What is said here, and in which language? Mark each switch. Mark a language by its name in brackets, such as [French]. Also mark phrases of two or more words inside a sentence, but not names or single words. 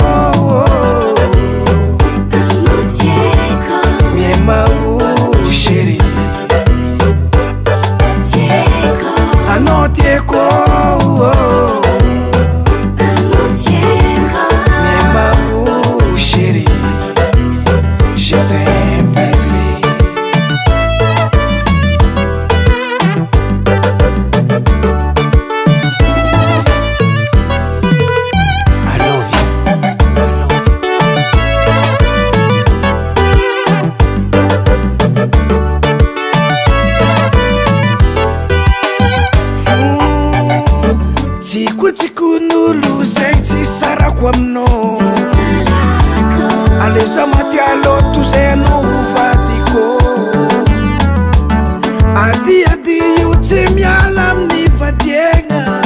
[Malagasy] miemao chéri anao tieko miemao chéri [French] je t'aime [English] baby I love you [Malagasy] tsikon'olo zay tsy sarako aminao aleza matialoto zay anao vadiko adiadio tsy miala amin'ny vadiegna